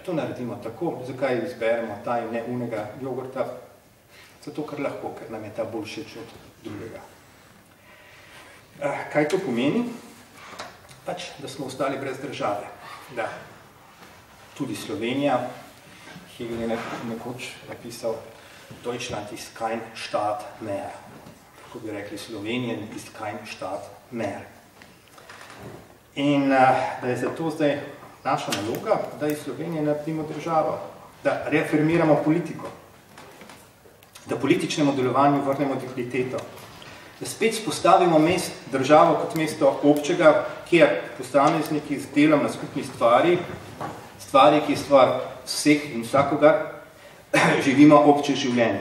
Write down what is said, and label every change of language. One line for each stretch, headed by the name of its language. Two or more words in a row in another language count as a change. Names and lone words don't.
Slovenian: To naredimo tako, zakaj izberemo ta in ne unega jogurta, zato ker lahko, ker nam je ta bolj všeč od drugega. Kaj to pomeni? Pač, da smo ostali brez države. Da, tudi Slovenija, Hegel je nekoč napisal,
German: Deutschland ist kein Staat mehr.
Slovenian: Tako bi rekli,
German: Slovenien ist kein Staat mehr.
Slovenian: In da je zato zdaj naša naloga, da iz Slovenije naredimo državo, da reafirmiramo politiko, da političnemu delovanju vrnemo digniteto, da spet spostavimo državo kot mesto občega, kjer posamezniki z delom na skupni stvari, ki je stvar vseh in vsakogar, živimo obče življenje.